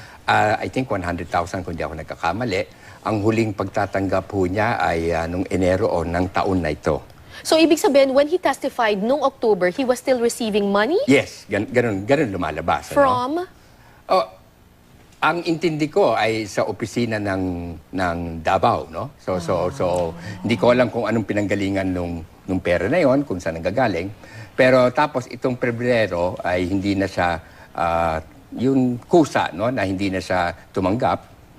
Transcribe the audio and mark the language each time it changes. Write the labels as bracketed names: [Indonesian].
[Filipino] I think 100,000 kung di ako nagkakamali. Ang huling pagtatanggap ho niya ay nung Enero o ng taon na ito. [English] So, [Filipino] ibig sabihin, [English] when he testified [Filipino] nung [English] October, he was still receiving money? [Filipino] Yes, ganun lumalabas. [English] From? [Filipino] Ang intindi ko ay sa opisina ng Davao, no? So hindi ko alam kung anong pinanggalingan nung pera na yon, kung saan nanggagaling. Pero tapos itong Pebrero ay hindi na siya yung kusa, no, na hindi na siya tumanggap.